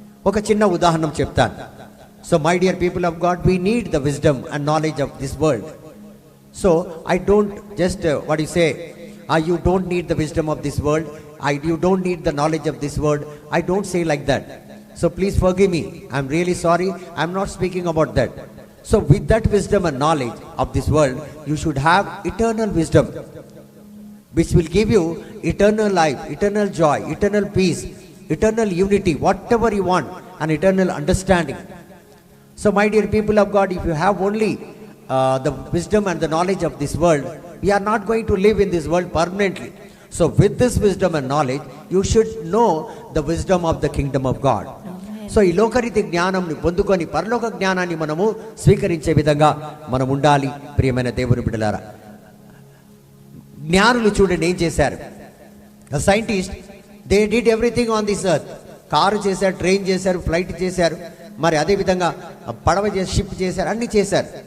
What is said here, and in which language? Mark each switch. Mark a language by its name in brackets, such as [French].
[Telugu] ఒక చిన్న ఉదాహరణ చెప్తాను. [English] So my dear people of God, we need the wisdom and knowledge of this world. So I don't just what you say, you don't need the wisdom of this world, you don't need the knowledge of this word. I don't say like that. So please forgive me. I'm really sorry. I'm not speaking about that. So with that wisdom and knowledge of this world, you should have eternal wisdom, which will give you eternal life, eternal joy, eternal peace, eternal unity, whatever you want, and eternal understanding. So my dear people of God, if you have only the wisdom and the knowledge of this world, we are not going to live in this world permanently. So with this wisdom and knowledge, you should know the wisdom of the kingdom of God. [Telugu] So ఈ లోకరీతి జ్ఞానాన్ని పొందుకొని పరలోక జ్ఞానాన్ని మనము స్వీకరించే విధంగా మనం ఉండాలి. ప్రియమైన దేవుని బిడ్డలారా, జ్ఞానులు చూడండి ఏం చేశారు. Scientist, [English] They did everything on this earth. [Telugu] Car చేశారు, ట్రైన్ చేశారు, ఫ్లైట్ చేశారు, మరి అదేవిధంగా పడవ చేసి షిప్ చేశారు, అన్ని చేశారు.